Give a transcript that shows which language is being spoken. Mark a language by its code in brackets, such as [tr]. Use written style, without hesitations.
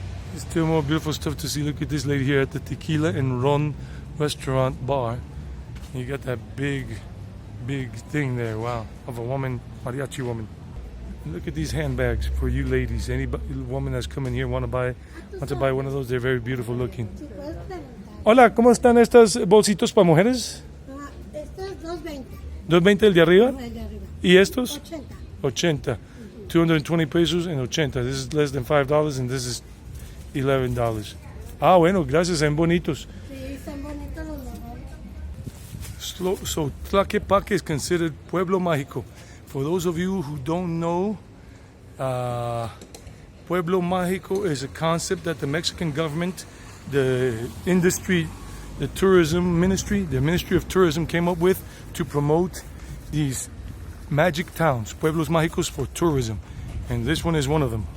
[en] There's still more beautiful stuff to see. Look at this lady here at the Tequila and Ron restaurant bar. You got that big thing there, wow, of a woman, mariachi woman. And look at these handbags for you ladies. Any woman that's coming here want to buy one of those, they're very beautiful looking. [es] Hola, ¿cómo están estos bolsitos para mujeres? Estos 2.20. 2.20 el de arriba. El de arriba. ¿Y estos? 80. [en] 80. 220 pesos and 80. This is less than $5 and this is $11. [es] Ah, bueno, gracias, son bonitos. Sí, son bonitos los mejores. [en] So Tlaquepaque is considered Pueblo Magico. For those of you who don't know, Pueblo Magico is a concept that the Mexican government, the industry, the tourism ministry, the Ministry of Tourism came up with to promote these magic towns, Pueblos Magicos, for tourism. And this one is one of them.